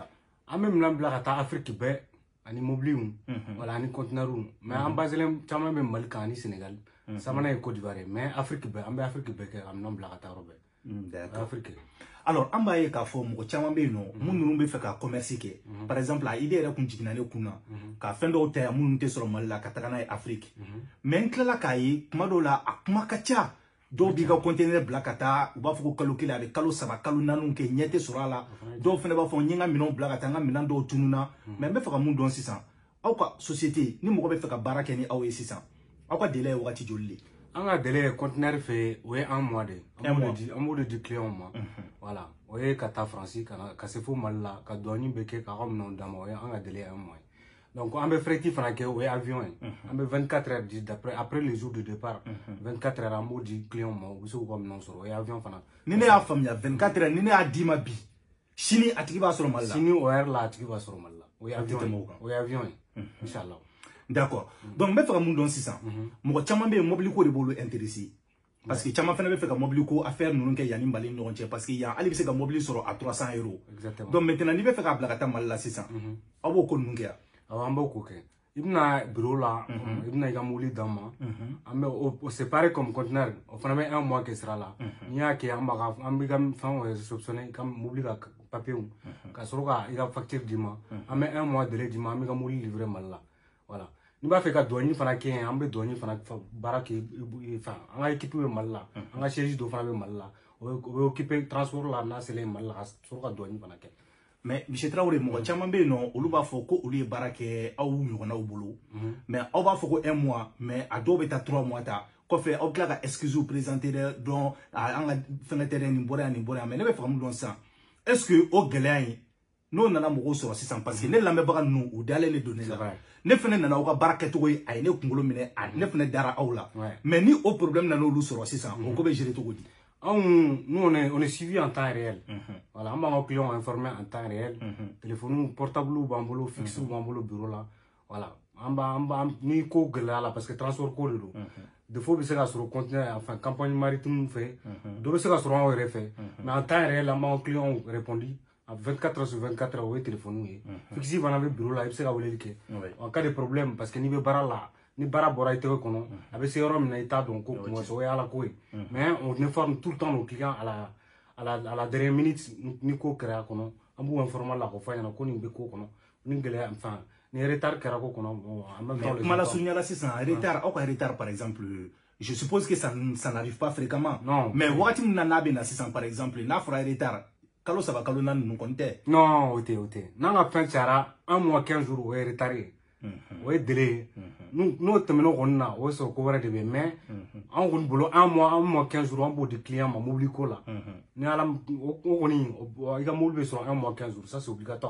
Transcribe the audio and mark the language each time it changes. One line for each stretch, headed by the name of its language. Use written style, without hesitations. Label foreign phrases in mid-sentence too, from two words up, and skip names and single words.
Bambara: An bɛ minɛn bila ka taa Afrique bɛɛ ani mobiliw wala ani conteneurs mais an baselen caman bɛ Mali kan ani Sénégal sabanan ye Côte d'Ivoire mais Afrique bɛɛ an bɛ Afrique bɛɛ kɛ ka minɛn bila ka taa yɔrɔ bɛɛ.
French: D'accord. Afrique.
Bambara: Alors an b'a ye k'a fɔ mɔgɔ caman bɛ yen nɔ mun ninnu bɛ fɛ ka commerce kɛ
French: par exemple
Bambara: a idée yɛrɛ kun jiginna ne kun na ka fɛn dɔw ta yan minnu tɛ sɔrɔ Mali la ka taga n'a ye Afrique mais n tilala k'a ye kuma dɔw la a kuma ka ca dɔw b'i ka conteneur bila ka taa u b'a fɔ ko kalo kelen a bɛ kalo 3 kalo 4 kɛ ɲɛ tɛ sɔrɔ a la dɔw fana b'a fɔ n ye n ka minɛnw bila ka taa n ka minɛn dɔw tununa mais n bɛ fɛ ka mun dɔn sisan aw ka société ni mɔgɔ bɛ fɛ ka baara kɛ ni aw ye sisan aw ka délai ye wagati joli de. An ka délai conteneur fɛ o ye 1 mois de an b'o de di client ma voilà o ye ka taa France ka se fo Mali la ka douane bɛ kɛ k'a ka minɛnw d'a ma o ye an ka délai 1 mois donc an bɛ frais fana kɛ o ye avion ye an bɛ 24 heures di
French: après le jour de départ
Bambara: 24 heures an b'o di client ma u bɛ se k'u ka minɛnw sɔrɔ o ye avion fana. Ni ne y'a faamuya 24 heures ni ne y'a d'i ma bi sini a tigi b'a sɔrɔ Mali la. Sini o heure la a tigi b'a sɔrɔ Mali la o ye avion ye inchallah. D'accord donc n bɛ fɛ ka mun dɔn sisan mɔgɔ caman bɛ yen mobili ko de b'olu intéressé
French: parce que
Bambara: caman fana bɛ fɛ ka mobili ko affaire ninnu kɛ yanni Mali ni ɲɔgɔn cɛ
French: parce que
Bambara: yan hali bɛ se ka mobili sɔrɔ à 300 €.
French: Donc maintenant
Bambara: n'i bɛ fɛ k'a bila ka taa Mali la sisan aw b'o ko ninnu kɛ yan. Awɔ an b'o ko kɛ i bɛna bureau la i bɛna i ka mobili d'an ma an bɛ
French: c'est pareil comme conteneur
Bambara: o fana bɛ 1 mois kɛ sira la n'i y'a kɛ an bɛ ka fɛnw réceptionner i ka mobili ka papiers ka sɔrɔ ka i ka facture d'i ma an bɛ 1 mois délai d'i ma an bɛ ka mobili livrer Mali la voilà. N'i b'a fɛ ka douane fana kɛ yen an bɛ douane fana baara kɛ an ka équipe bɛ Mali la an ka siège dɔ fana bɛ Mali la o bɛ occuper transport la n'a selen Mali la ka sɔrɔ ka douane fana kɛ. Mais Monsieur Traoré mɔgɔ caman bɛ yen nɔ olu b'a fɔ ko olu ye baara kɛ aw ɲɔgɔnnaw bolo mais aw b'a fɔ ko 1 mois mais a dɔw bɛ taa 3 mois ta kɔfɛ aw tila ka
French: excuse présenter
Bambara: dɔn an ka fɛnkɛ tɛ dɛ nin bɔra yan nin bɔra yan mais ne bɛ fɛ ka mun dɔn sisan
French: est-ce que
Bambara: o gɛlɛya in n'o nana mɔgɔw sɔrɔ sisan
French: parce que
Bambara: ne lamɛnbaga ninnu u dalen de don ne la ne fana nana aw ka baara kɛcogo ye a ye ne kunkolo minɛ ne fana dara aw la mais ni o problème nana olu sɔrɔ sisan o ko bɛ gérer cogo di.
French: Nous on est suivi en temps réel. Voilà, on va clients informés en temps réel. Téléphone portable
Bambara: b'an bolo, fixe b'an bolo bureau là. Voilà, ni ko gɛlɛya la
French: parce que
Bambara: transport ko de don.
French: Des fois
Bambara: bɛ se ka sɔrɔ conteneur
French: enfin campagne maritime
Bambara: fɛ dɔ bɛ se ka sɔrɔ anw yɛrɛ fɛ
French: mais en temps réel
Bambara: an b'an
French: clients répondu à 24 heures
Bambara: sur 24 heures o ye téléphone ye. Fixe fana bɛ bureau la i bɛ se ka weleli kɛ
French: en cas de problème parce que
Bambara: n'i bɛ baara la ni baara bɔra i tɛgɛ kɔnɔ a bɛ se yɔrɔ min na i t'a dɔn ko kumasɔ o ye ala ko ye
French: mais on informe tout le temps nos clients à la dernière minute
Bambara: ni ko kɛra kɔnɔ an b'u informer la ko f'a ɲɛna ko nin bɛ ko kɔnɔ ni gɛlɛya enfin ni retard kɛra ko kɔnɔ
French: en même temps
Bambara: kuma la surunya la sisan retard aw ka retard
French: par exemple je suppose que ça n'arrive pas fréquemment non
Bambara: mais wagati min na n'a bɛ na sisan
French: par exemple
Bambara: n'a fɔra retard kalo 3 kalo 4 ninnu kɔni tɛ non o tɛ n'an ka fɛn cayara 1 mois 15 jours o ye retard ye o ye délai n'o tɛmɛna kɔni na o ye sɔrɔ ko wɛrɛ de bɛ mais an kɔni bolo 1 mois 15 jours an b'o di client ma mobili ko la ni ala o kɔni i ka mobili bɛ sɔrɔ 1 mois 15 jours
French: ça c'est obligatoire